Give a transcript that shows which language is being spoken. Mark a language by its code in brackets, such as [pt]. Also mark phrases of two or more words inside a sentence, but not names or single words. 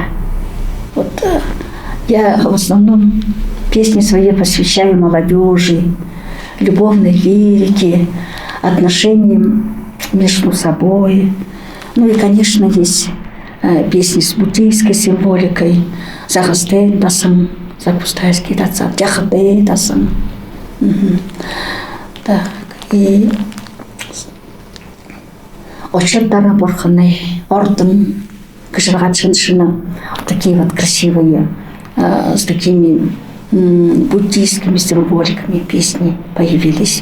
[ru] Вот я в основном песни свои посвящаю молодежи, любовной лирике, отношениям между собой. Ну и, конечно, есть песни с буддийской символикой. Загастен дасам, закустайский дасам, тяхадей дасам. Так, и Очердара Бурханы, Орден, Каширгатшиншина. Такие вот красивые, с такими буддийскими символиками песни появились.